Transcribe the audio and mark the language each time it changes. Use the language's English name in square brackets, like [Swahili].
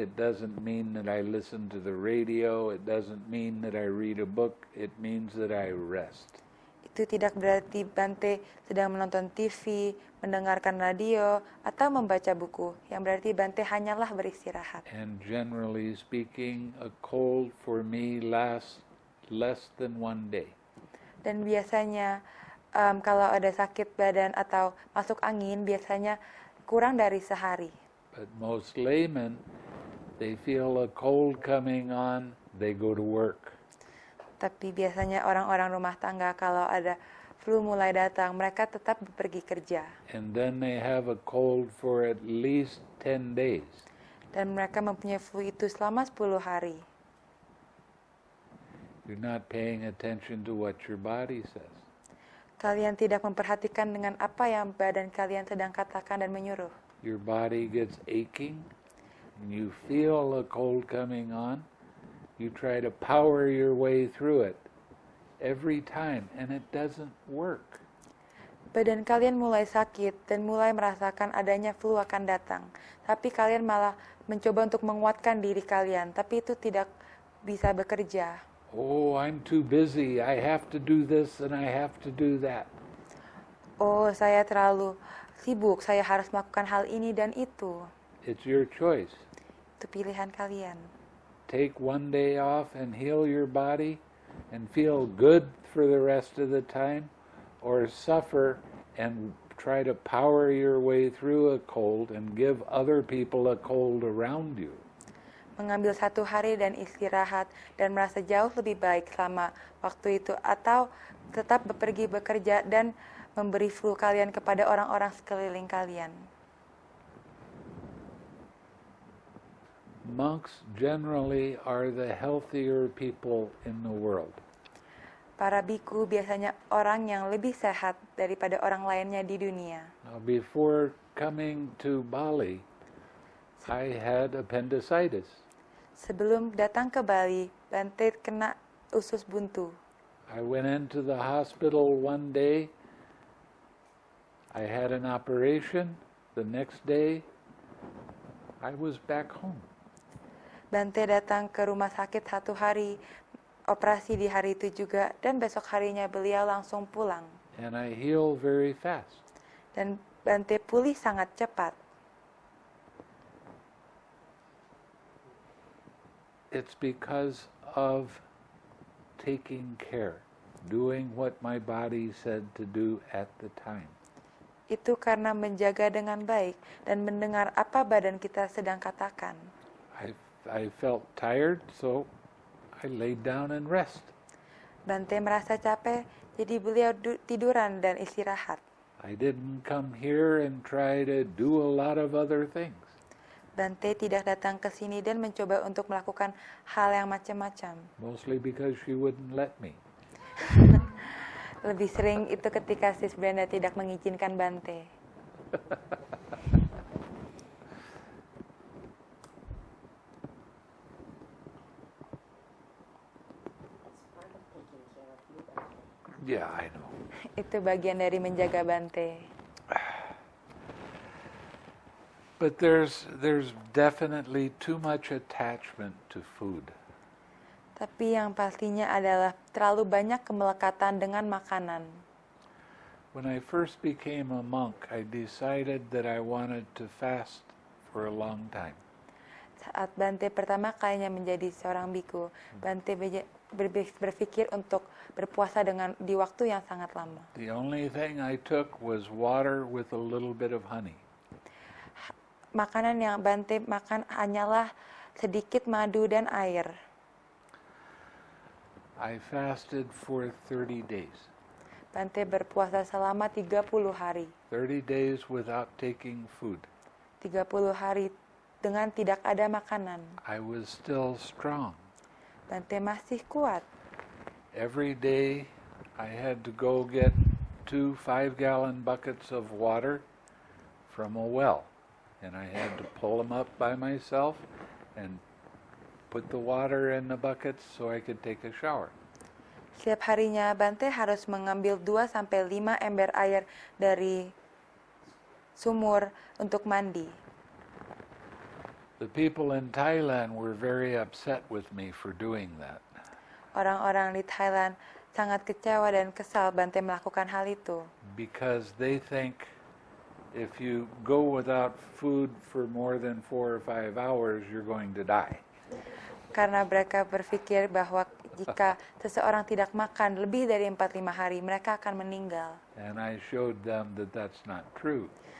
[English] It doesn't mean that I listen to the radio. It doesn't mean that I read a book. It means that I rest. [Indonesian] Itu tidak berarti Bante sedang menonton TV, mendengarkan radio, atau membaca buku. Yang berarti Bante hanyalah beristirahat. [English] And generally speaking, a cold for me lasts less than 1 day. [Indonesian] Dan biasanya kalau ada sakit badan atau masuk angin, biasanya kurang dari sehari. [English] But most laymen, they feel a cold coming on, they go to work. [Indonesian] Tapi biasanya orang-orang rumah tangga kalau ada flu mulai datang, mereka tetap pergi kerja. [English] And then they have a cold for at least 10 days. [Indonesian] Dan mereka mempunyai flu itu selama 10 hari. [English] You're not paying attention to what your body says. [Indonesian] Kalian tidak memperhatikan dengan apa yang badan kalian sedang katakan dan menyuruh. [English] Your body gets aching, and you feel a cold coming on. You try to power your way through it every time, and it doesn't work. [Indonesian] Badan kalian mulai sakit dan mulai merasakan adanya flu akan datang. Tapi kalian malah mencoba untuk menguatkan diri kalian, tapi itu tidak bisa bekerja. [English] Oh, I'm too busy. I have to do this and I have to do that. [Indonesian] Oh, saya terlalu sibuk, saya harus melakukan hal ini dan itu. [English] It's your choice. [Indonesian] Itu pilihan kalian. [English] Take 1 day off and heal your body and feel good for the rest of the time, or suffer and try to power your way through a cold and give other people a cold around you. [Indonesian] Mengambil 1 hari dan istirahat dan merasa jauh lebih baik selama waktu itu, atau tetap pergi bekerja dan memberi flu kalian kepada orang-orang sekeliling kalian. [English] Monks generally are the healthier people in the world. [Indonesian] Para biku biasanya orang yang lebih sehat daripada orang lainnya di dunia. [English] Now, before coming to Bali, I had appendicitis. [Indonesian] Sebelum datang ke Bali, Bante kena usus buntu. [English] I went into the hospital one day. I had an operation. The next day, I was back home. [Indonesian] Bante datang ke rumah sakit 1 hari, operasi di hari itu juga, dan besok harinya beliau langsung pulang. [English] And I heal very fast. [Indonesian] Dan Bante pulih sangat cepat. [English] It's because of taking care, doing what my body said to do at the time. [Indonesian] Itu karena menjaga dengan baik dan mendengar apa badan kita sedang katakan. [English] I felt tired, so I laid down and rest. [Indonesian] Bante merasa capek, jadi beliau tiduran dan istirahat. [English] I didn't come here and try to do a lot of other things. [Indonesian] Bante tidak datang ke sini dan mencoba untuk melakukan hal yang macam-macam. [English] Mostly because she wouldn't let me. [Indonesian] Lebih sering itu ketika Sis Brenda tidak mengizinkan Bante. [English] Yeah, I know. [Indonesian] Itu bagian dari menjaga Bante. [English] But there's definitely too much attachment to food. [Indonesian] Tapi yang pastinya adalah terlalu banyak kemelekatan dengan makanan. [English] When I first became a monk, I decided that I wanted to fast for a long time. [Indonesian] Saat Bante pertama kalinya menjadi seorang biku, Bante berpikir untuk berpuasa di waktu yang sangat lama. [English] The only thing I took was water with a little bit of honey. [Indonesian] Makanan yang Bante makan hanyalah sedikit madu dan air. [English] I fasted for 30 days. [Indonesian] Bante berpuasa selama 30 hari. [English] 30 days without taking food. [Indonesian] 30 hari dengan tidak ada makanan. [English] I was still strong. [Indonesian] Bante masih kuat. [English] Every day I had to go get 2 5-gallon buckets of water from a well. And I had to pull them up by myself and put the water in the buckets so I could take a shower. [Indonesian] Setiap harinya Bante harus mengambil 2-5 ember air dari sumur untuk mandi. [English] The people in Thailand were very upset with me for doing that. [Indonesian] Orang-orang di Thailand sangat kecewa dan kesal Bante melakukan hal itu. [English] Because they think if you go without food for more than 4 or 5 hours, you're going to die. [Indonesian] Karena mereka berpikir bahwa jika seseorang tidak makan lebih dari 4-5 hari, mereka akan meninggal. [English] And I showed them that that's not true.